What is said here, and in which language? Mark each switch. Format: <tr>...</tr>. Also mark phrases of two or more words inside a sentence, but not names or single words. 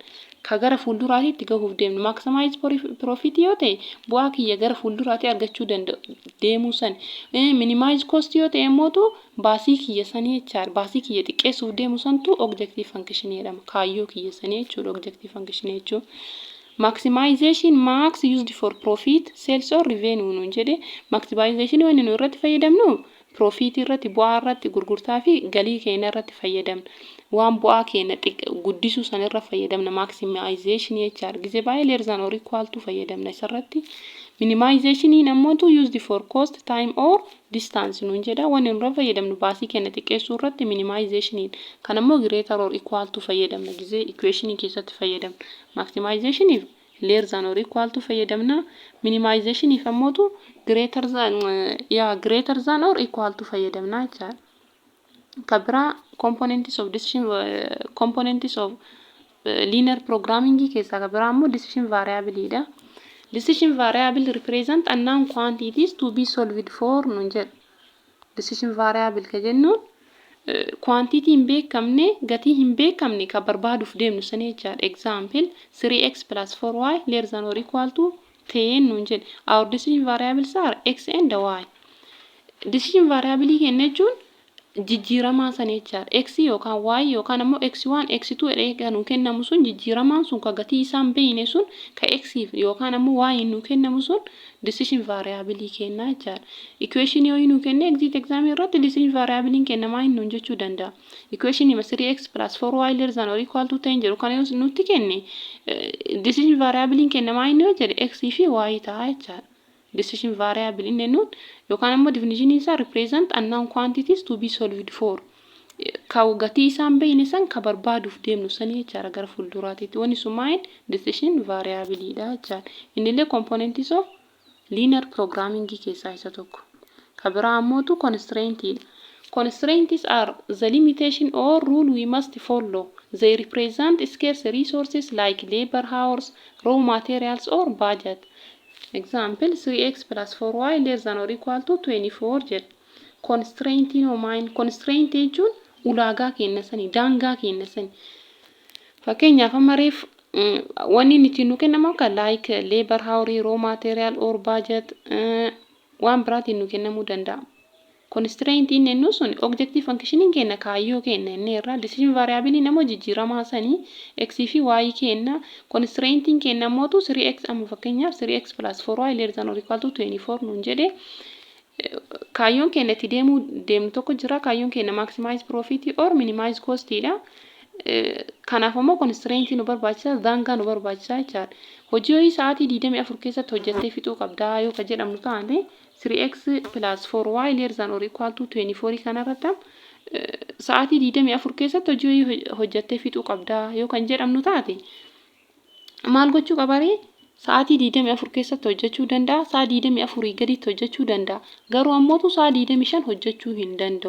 <om>Ka gara fuulduraatti itti gahuuf deemnu</om> <en>maximize profit</en> <om>yoo ta'e bu'aa kiyya gara fuulduraatti argachuu danda'u deemuu san.</om> <en>Minimize cost</en> <om>yoo ta'e immoo baasii kiyya sanii jechaadha. Baasii kiyya xiqqeessuuf deemu santu</om> <en>objective function</en> <om>jedhama. Kaayyoo kiyya sanii jechuudha</om> <en>objective function</en> <om>jechuun.</om> <en>Maximization max used for profit, sales or revenue</en> <om>nuun jedhe. Maximization wanni nu irratti fayyadamnu profit irratti bu'aa irratti gurgurtaa fi galii keenya irratti fayyadamna. Waan bu'aa keenya guddisuu san irra fayyadamna maximization jechaadha. Gizee baay'ee</om> <en>less than or equal to</en> <om>fayyadamna isarratti.</om> <en>Minimization ammoo used for cost, time or distance</en> <om>nuun jedha. Wanni nurra fayyadamnu baasii keenya xiqqeessuu irratti minimization kan ammoo</om> <en>greater or equal to</en> <om>fayyadamna. Gizee equation keessatti fayyadamna.</om> <en>Maximization less than or equal to fayyadamna. Minimization ammoo greater than or equal to</en> <om>fayyadamna jechaadha.</om> <en>Kabira components of linear programming</en> <om>keessa kabira ammoo</om> <en>decision variable dha. Decision variable represent unknown quantities to be solved for</en> <om>nuun jedha.</om> <en>Decision variable</en> <om>ka jennu quantity hin beekamne gatii hin beekamne ka barbaaduuf deemnu san jechaadha.</om> <en>Example 3x plus 4y less than or equal to 10</en> <om>nuun jedha.</om> <en>Our decision variables are x and y. Decision variable</en> <om>kenna jechuun jijjiiramaa san jechaadha. X yookaan y yookaan ammoo x1 x2 jedhee nu kennamu sun jijjiiramaan sun ka gatii isaan beeyne sun ka x yookaan ammoo y nu kennamu sun</om> <en>decision variable</en> <om>kenna jechaadha. Equation yoo nu kenne</om> <en>exit exam</en> <om>irratti</om> <en>decision variable</en> <om>kennamaa nuun jechuu danda'a. Equation 3x plus 4y</om> <en>less than or equal to</en> <om>10 jedhu kan nutti kenne</om> <en>decision variable</en> <om>kennamaa yoo jedhe x fi y ta'a jechaadha.</om> <en>Decision variable</en> <om>inni nuun yookaan ammoo</om> <en>definition isaa represent unknown quantities to be solved for.</en> <om>Ka gatii isaan beeyne san ka barbaaduuf deemnu sanii jechaadha gara fuulduraatti. Wanni sun</om> <en>decision variable</en> <om>dha jechaadha. Innillee</om> <en>components of linear programming</en> <om>keessaa isa tokko. Ka biraa ammoo constraint dha.</om> <en>Constraints are the limitation or rule we must follow. They represent scarce resources like labor hours, raw materials or budget. Example 3x plus 4y less than or equal to 24 jedha.</en> <om>Constraint constraint jechuun ulaagaa kenna sani daangaa kenna sani. Fakkeenyaaf amma reef wanni nuti nu kennamu kan</om> <en>like labor hour, raw material or budget</en> <om>waan biraatiin nu kennamuu danda'a. Constraint inni nu sun</om> <en>objective function</en> <om>kenna kaayyoo kenna inni irraa</om> <en>decision variable</en> <om>namoo jijjiiramaa sanii x fi y kenna.</om> <en>Constraint</en> <om>kenna ammoo</om> <en>3x</en> <om>amma fakkeenyaaf</om> <en>3x plus 4y less than or equal to 24</en> <om>nuun jedhe. Kaayyoon kenna itti deemnu tokko jira. Kaayyoon kenna</om> <en>maximize profit or minimize cost</en> <om>dha. Kanaaf ammoo constraint nu barbaachisa daangaa nu barbaachisa jechaadha. Hojii ho'i sa'aatii 24 keessatti hojjettee fixuu qabdaa yoo ka jedhamnu taate 3x plus 4y</om> <en>less than or equal to</en> <om>24 kanarratti sa'aatii 24 keessatti hojii ho'i hojjettee fixuu qabdaa yoo kan jedhamnu taate maal gochuu qabaree sa'aatii 24 keessatti hojjechuu danda'a. Sa'a 24 gaditti hojjechuu danda'a. Garuu ammoo sa'a 25 hojjechuu hin danda'u.</om>